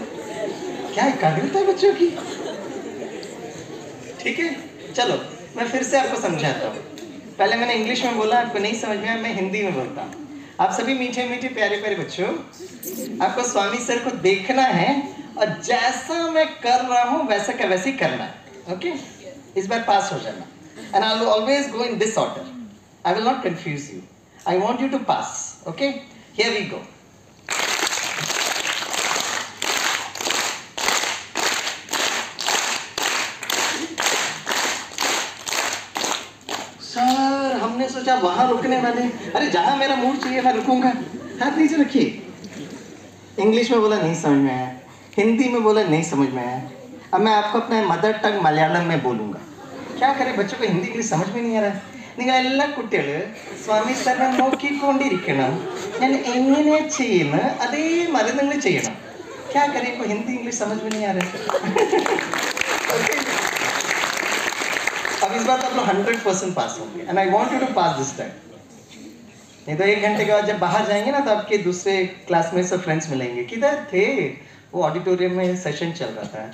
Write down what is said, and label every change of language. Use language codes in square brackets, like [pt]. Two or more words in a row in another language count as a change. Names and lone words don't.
[hi] क्या एकाग्रता है बच्चों की। ठीक है, चलो मैं फिर से आपको समझाता हूँ। पहले मैंने इंग्लिश में बोला, आपको नहीं समझ में आया, मैं हिंदी में बोलता हूँ। आप सभी मीठे मीठे प्यारे प्यारे बच्चों, आपको स्वामी सर को देखना है और जैसा मैं कर रहा हूँ वैसा का वैसे ही करना है, ओके? इस बार पास हो जाना। [en] and I will always go in this order, I will not confuse you. I want you to pass. Okay? Here we go. [hi] सर, हमने सोचा वहां रुकने वाले। अरे जहां मेरा मूड चाहिए मैं रुकूंगा। हाथ नीचे रखिए। इंग्लिश में बोला नहीं समझ में आया, हिंदी में बोला नहीं समझ में आया। अब मैं आपको अपना [en] mother tongue [hi] मलयालम में बोलूंगा। क्या करें, बच्चों को हिंदी इंग्लिश समझ में नहीं आ रहा है। [ml] നിങ്ങളെല്ലാ കുട്ടികളും സ്വാമി സാറിനെ നോക്കിക്കൊണ്ടിരിക്കണം, ഞാൻ എങ്ങനെ ചെയ്യുന്നു അതേമാതിരി നിങ്ങൾ ചെയ്യണം। [hi] क्या करें, को हिंदी इंग्लिश समझ में नहीं आ रहा है। अब इस बार तो आप लोग 100% पास होंगे [en] and I want you to pass this time. [hi] नहीं तो 1 घंटे के बाद जब बाहर जाएंगे ना तो आपके दूसरे क्लासमेट्स और फ्रेंड्स मिलेंगे, किधर थे वो, ऑडिटोरियम में सेशन चल रहा था।